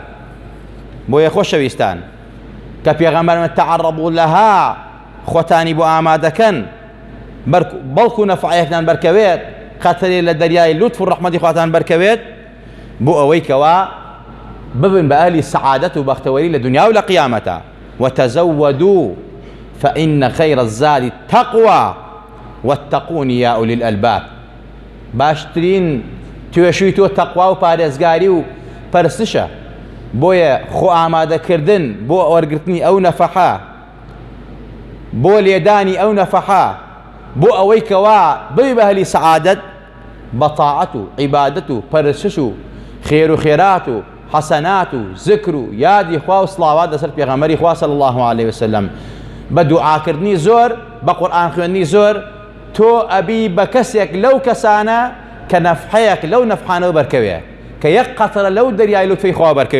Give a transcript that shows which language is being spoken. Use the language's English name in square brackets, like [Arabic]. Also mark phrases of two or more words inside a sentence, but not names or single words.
[Central Kurdish] بۆیە خۆشەویستان کە پێغەمبەرمە [Arabic] تەعەڕەبوو لەها [Central Kurdish] خۆتانی بۆ ئامادەکەن بەڵکو نەفعەیەکتان بەرکەوێت، خەتەرێ لە دەریای لوتف و ڕەحمەتی خواتان بەرکەوێت بۆ ئەوەی کەوا ببن بە ئەهلی سەعادەت و بەختەوەری لە دنیا و لە قیامەتە. [Arabic] وتزودوا فإن خير الزاد التقوى واتقون يا أولي الألباب. [Central Kurdish] باشترین توێشووی تۆ تەقوا و پارێزگاری و پەرستشە، بۆیە خۆ ئامادەکردن بۆ وەرگرتنی ئەو نەفەحە، بۆ لێدانی ئەو نەفەحە، بۆ ئەوەی کەوا ببی بە ئەهلی سەعادەت بە تاعەت و عیبادەت و پەرستش و خێر و خێرات و حەسەنات و ذکر و یادی خوا و سڵاوات لەسەر پێغەمبەری خوا [Arabic] صلی الله عليه وسلم، [Central Kurdish] بە دوعاکردنی زۆر، بە قورئان خوێندنی زۆر، تۆ ئەبی بە کەسێک لەو کەسانە کە نەفحەیەک لەو نەفحانەوە بەرکەوێ، کە یەک قەترە لەو دەریای لوتفەی خوا بەرکەوێ.